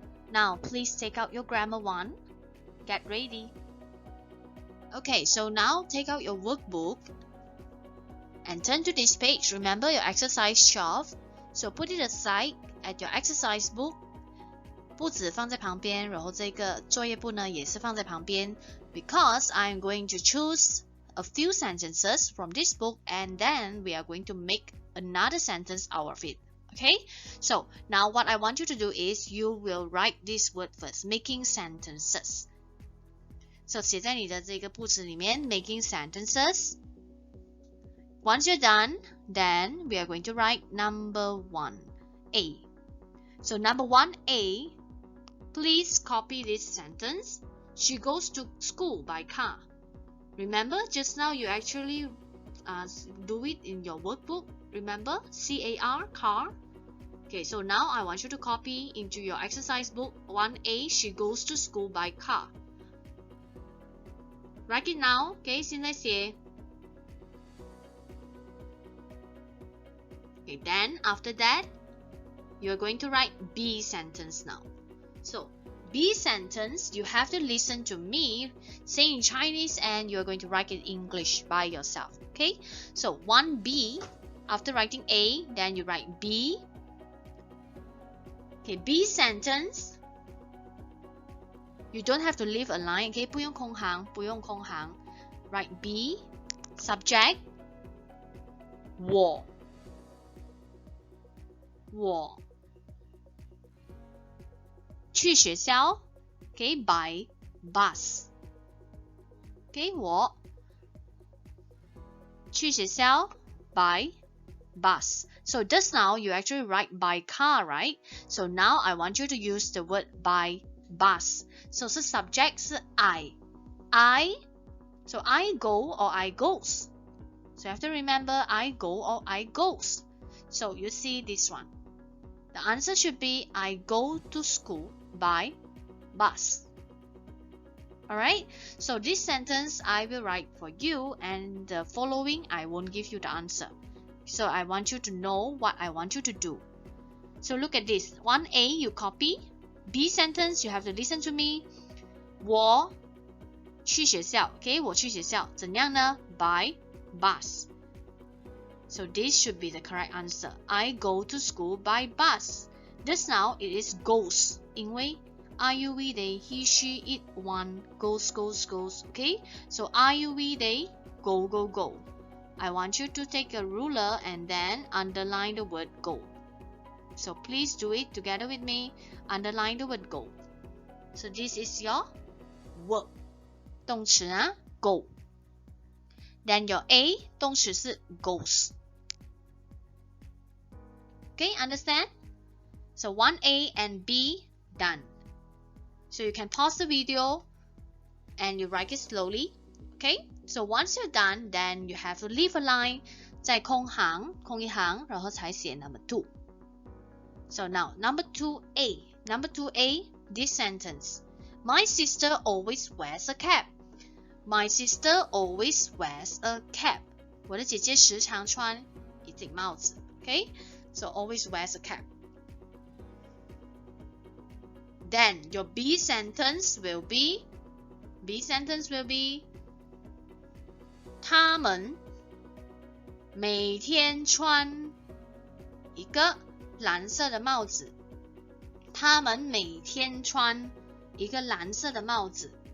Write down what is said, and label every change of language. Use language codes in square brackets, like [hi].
[en] Now, please take out your grammar 1. Get ready. Okay, so now take out your workbook and turn to this page. Remember your exercise 12. So put it aside at your exercise book. [zh] 簿子放在旁边，然后这个作业簿呢也是放在旁边。 [en] Because I'm going to choose a few sentences from this book and then we are going to make another sentence out of it. Okay? So now what I want you to do is you will write this word first, making sentences. So [zh] 写在你的这个簿子里面 [en] making sentences. Once you're done, then we are going to write number 1A. So number 1A, please copy this sentence. She goes to school by car. Remember, just now you actually do it in your workbook. Remember, C-A-R, car. Okay, so now I want you to copy into your exercise book 1A, she goes to school by car. Write it now. Okay, [zh] 现在写. [en] Okay, then after that, you're going to write B sentence now. So, B sentence, you have to listen to me say in Chinese and you're going to write it in English by yourself. Okay, so 1B, after writing A, then you write B. Okay, B sentence, you don't have to leave a line. [zh] Okay, 不用空行，不用空行。 [en] Write B, subject, [zh] 我去学校 [en] okay, by bus. Okay, [zh] 我去学校 [en] by bus. So just now you actually write by car, right? So now I want you to use the word by bus. So 是 subject 是 I. So I go or I goes. So you have to remember I go or I goes. So you see this one. The answer should be I go to school by bus. Alright, so this sentence I will write for you and the following I won't give you the answer. So I want you to know what I want you to do. So look at this. 1A you copy. B sentence you have to listen to me. [zh] 我去学校 [en] Okay, [zh] 我去学校怎样呢 [en] By bus. So this should be the correct answer. I go to school by bus. Just now it is goes. [zh] 因为 [en] are you we they he she it one goes. Okay, so are you we they go. I want you to take a ruler and then underline the word go. So please do it together with me. Underline the word go. So this is your work. [zh] 动词啊 go. [en] Then your A [zh] 动词是 [en] goes. Okay, understand? So 1A and B done. So you can pause the video and you write it slowly. Okay, so once you're done, then you have to leave a line. [zh] 再空一行，然后才写 number 2. [en] So now number 2A. Number 2A, this sentence. My sister always wears a cap. My sister always wears a cap. [zh] 我的姐姐时常穿一顶帽子。 [en] Okay, so always wears a cap. Then your B sentence will be [zh] 他们每天穿一个蓝色的帽子。他们每天穿一个蓝色的帽子。